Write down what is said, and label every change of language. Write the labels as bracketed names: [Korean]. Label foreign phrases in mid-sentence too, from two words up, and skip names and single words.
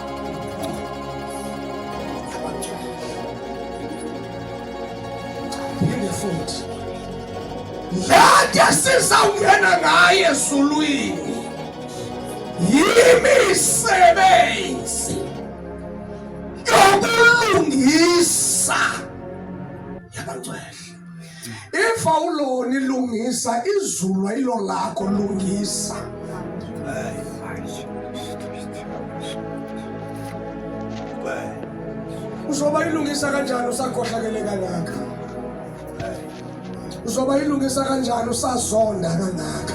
[Zulu] Futhi lade sizawungena ngaye ezulwini, yimisebenzi yobulungisa yabangcwele. If awuloni lungisa, izulu ayilo lakho lungisa. Uzoba ilungisa kanjani usakhohlakele kangaka? Uzoba ilungisa kanjani usazonda kangaka?